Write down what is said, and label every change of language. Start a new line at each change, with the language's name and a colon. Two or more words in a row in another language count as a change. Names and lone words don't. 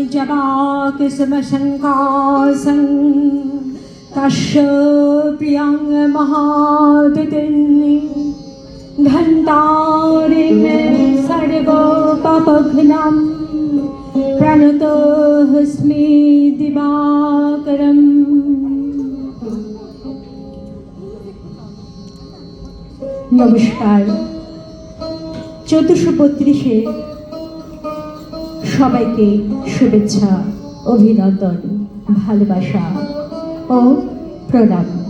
Sanskrit: सदा कुसुमशङ्कासं तस्य प्रियं महादितिन्नि घण्टारिं सर्वपापघ्नं प्रणतोऽस्मि दिवाकरम्।
Bangla: नमस्कार। 1432-এ সবাইকে শুভেচ্ছা, অভিনন্দন, ভালোবাসা ও প্রণাম।